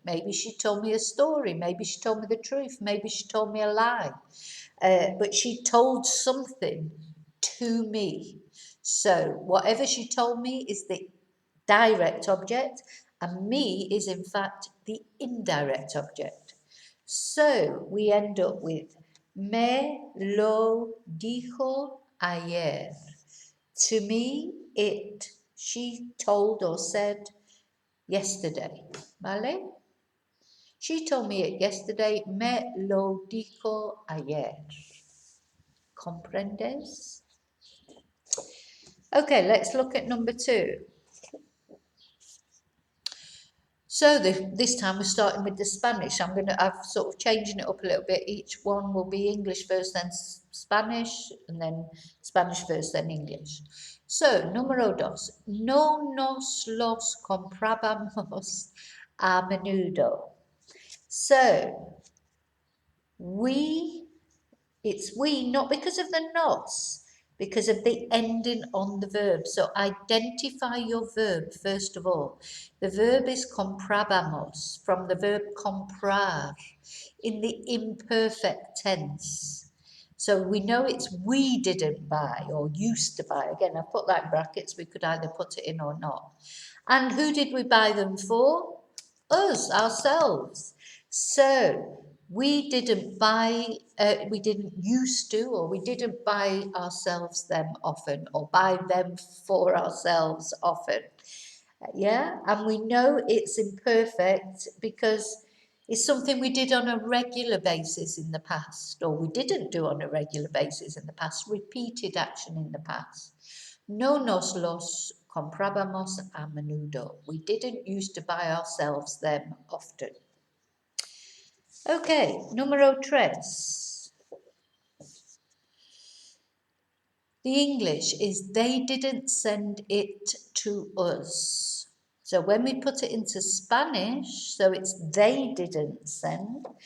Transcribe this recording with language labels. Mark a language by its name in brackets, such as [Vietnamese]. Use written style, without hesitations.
[English] Maybe she told me a story, maybe she told me the truth, maybe she told me a lie, but she told something to me. So whatever she told me is the direct object, and me is in fact the indirect object. So we end up with [Spanish] me lo dijo ayer. [English] To me, it, she told or said yesterday. [Spanish] ¿Vale? [English] She told me it yesterday. [Spanish] Me lo dijo ayer. ¿Comprendes? [English] Okay, let's look at number two. So this time we're starting with the Spanish. I've sort of changing it up a little bit. Each one will be English first, then Spanish, and then Spanish first, then English. [Spanish] So, número dos. No nos los comprábamos a menudo. [English] So, it's we, not because of the nos. because of the ending on the verb. So identify your verb first of all. The verb is comprábamos, from the verb comprar, in the imperfect tense. So we know it's we didn't buy or used to buy. Again, I put that in brackets. We could either put it in or not. And who did we buy them for? Us, ourselves. So we didn't buy, we didn't used to, or we didn't buy ourselves them often, or buy them for ourselves often. Yeah, and we know it's imperfect because it's something we did on a regular basis in the past, or we didn't do on a regular basis in the past, repeated action in the past. [Spanish] No nos los comprábamos a menudo. [English] We didn't used to buy ourselves them often. Okay, [Spanish] número tres. [English] The English is they didn't send it to us. So when we put it into Spanish, so it's they didn't send.